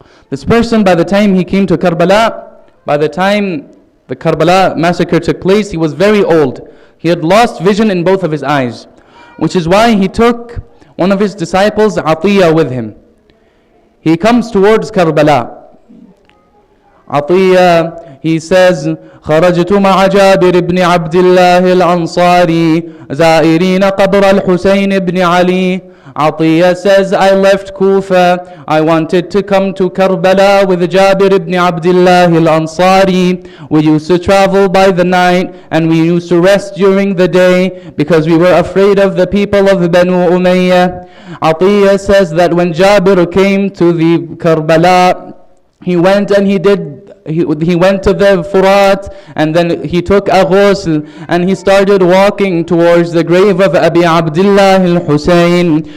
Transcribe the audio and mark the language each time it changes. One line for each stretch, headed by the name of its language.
English: This person, by the time he came to Karbala, by the time the Karbala massacre took place, he was very old. He had lost vision in both of his eyes, which is why he took one of his disciples, Atiyah, with him. He comes towards Karbala.
Arabic: Atiyah,
English: he says,
Arabic: خرجت مع جابر بن عبد الله الأنصاري زائرين قبر الحسين بن علي.
English: Atiyah says, I left Kufa. I wanted to come to Karbala with Jabir ibn Abdullah al-Ansari. We used to travel by the night and we used to rest during the day because we were afraid of the people of Banu Umayyah. Atiyah says that when Jabir came to the Karbala, he went and he went to the Furat, and then he took a ghusl and he started walking towards the grave of Abi Abdullah al-Hussain.